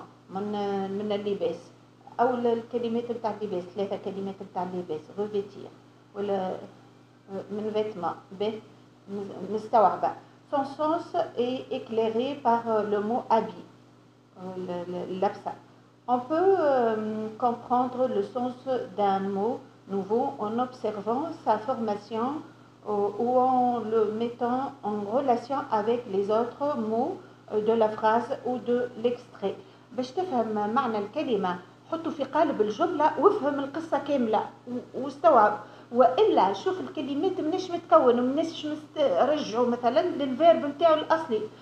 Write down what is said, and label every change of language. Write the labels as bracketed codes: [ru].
[ar] من اللباس أو الكلمات بتاع اللباس 3 كلمات بتاع اللباس revêtir ولا من vêtements مستوعبة. [fr] Son sens est éclairé par le mot habit, l'absa. On peut comprendre le sens d'un mot nouveau en observant sa formation ou en le mettant en relation avec les autres mots de la phrase ou de l'extrait. [ar] باش تفهم معنى الكلمة حطه في قالب الجملة وافهم القصة كاملة واستوعب، وإلا شوف الكلمات مناش متكون ومناش رجعوا مثلا للفيرب نتاعو الأصلي.